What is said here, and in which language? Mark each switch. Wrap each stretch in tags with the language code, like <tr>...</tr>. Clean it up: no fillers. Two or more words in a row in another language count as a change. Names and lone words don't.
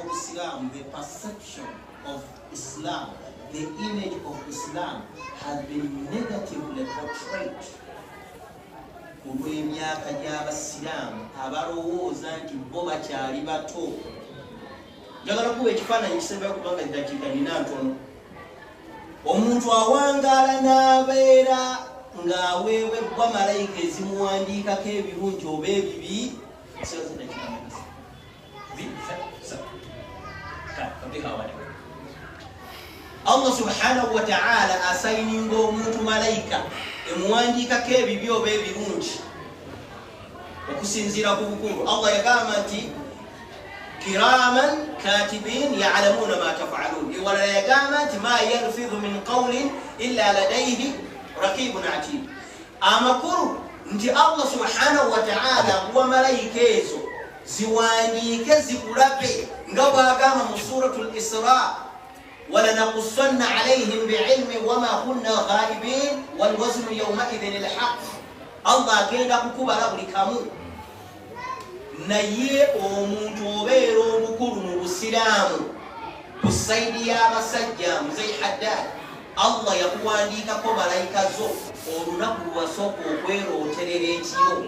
<en>Islam, the perception of Islam, the image of Islam has been negatively portrayed.</en> <lg>Olw'emyaka gy'Abasiraamu abalowooza nti bo bakyali bato. Njagala kuba ekifaananyi kisembayo kubanga eddakiika nina ntono. Omuntu awangaala n'abeera ng'aweebwa malayika ezimuwandiikako ebirungi oba ebibi.</lg> <ar>الله سبحانه وتعالى</ar> <lg>asayininga omuntu malayika emuwandiikako ebibi oba ebirungi okusinziira ku bukulu.</lg> <ar>Allah</ar> <lg>yagamba nti</lg> <ar>كراما كاتبين يعلمون ما تفعلون.</ar> <lg>Ewalala yagamba nti</lg> <ar>ما يلفظ من قول إلا لديه رقيب عتيد.</ar> <lg>Amakulu nti</lg> <ar>الله سبحانه وتعالى</ar> <lg>akuwa malayika ezo ziwandiike zikulabe nga bw'agamba mu suratul Isra,</lg> <ar>ولنقصن عليهم بعلم وما كنا غائبين والوزن يومئذ الحق.</ar> <lg>الله agenda kukubala buli kamu. Naye omuntu obeera omukulu mu Busiraamu ku sayidi y'abasajja Muzei Haddad, Allah yakuwandiikako malayika zo olunaku lwasooka okwerooterera ekiro.</lg>